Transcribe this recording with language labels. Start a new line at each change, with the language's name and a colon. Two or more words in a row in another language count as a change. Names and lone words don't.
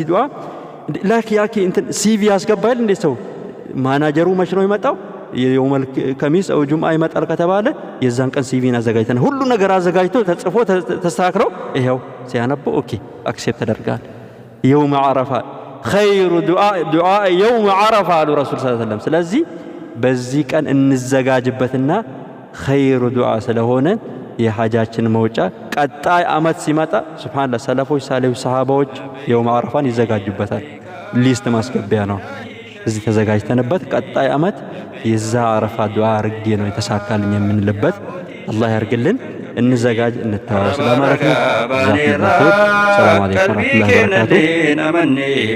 Amharic: ዱዓ ላኪ ያኪ እንትን ሲቪ ያስገባል እንደ ሰው ማናጀሩ መች ነው ይመጣው
Arabic: يوم الخميس
Amharic: አው ጁምዓ ይመጣል ከተባለ የዛን ቀን ሲቪን አዘጋጅተን ሁሉ ነገር አዘጋጅቶ ተጽፎ ተስተካክሎ ይሄው ሲያነበው
English: OK accept
Amharic: ተደርጋል
Arabic: يوم عرفة خير دعاء يوم عرفة على رسول صلى الله عليه وسلم
Amharic: ስለዚህ በዚህ ቀን እንዘጋጅበትና
Arabic: خير دعاء
Amharic: ስለሆነ የሐጃችን መውጫ ቀጣይ አመት ሲመጣ ሱብሃንአላህ ሰለፎች ሳሌሁ ሰሃባዎች
Arabic: يوم عرفة
Amharic: ይዘጋጁበታል ሊስት ማስገቢያ ነው እዚህ ተዘጋጅተንበት ቀጣይ አመት የዛ አረፋ ዱዓ አርጌ ነው የተሳካልኝ የምንልበት አላህ ያርግልን እንዘጋጅ እንተዋወስ ለማለት ነው
Arabic: سلام عليكم ورحمة الله وبركاته